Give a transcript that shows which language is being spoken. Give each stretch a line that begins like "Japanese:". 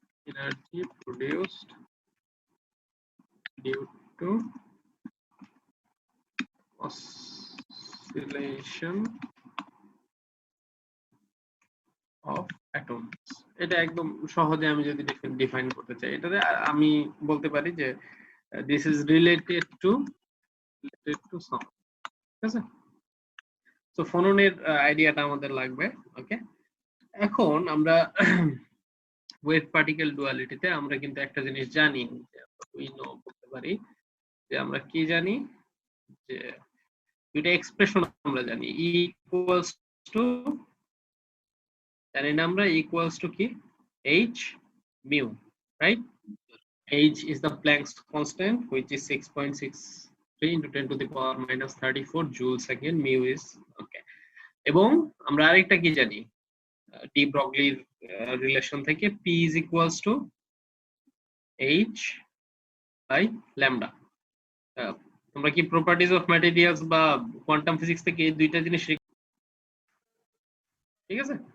English: energy produced due to oscillation of atoms।
Bangla: এটা একদম সহজে আমি যদি ডিফাইন করতে চাই, এটাতে আমি বলতে পারি যে
English: this is related to sound,
Bangla: ঠিক আছে? তো ফোননের আইডিয়াটা আমাদের লাগবে। ওকে, এখন আমরা ওয়েট পার্টিকেল ডুয়ালিটিতে আমরা কিন্তু একটা জিনিস জানি, উই নো বলতে পারি যে আমরা কি জানি, যে দুইটা এক্সপ্রেশন আমরা জানি, E ইকুয়ালস টু, জানি না আমরা ইকুয়ালস টু কি, H mu,
English: right? H is the Planck's constant, which is 6.63 into 10 to the power minus 34 joule second. Mu is okay.
Bangla: এবং আমরা আরেকটা কি জানি, ডি ব্রগলির রিলেশন থেকে
English: P is equals to H by lambda।
Bangla: তোমরা কি properties of materials বা quantum physics থেকে এই দুইটা জিনিস ঠিক আছে?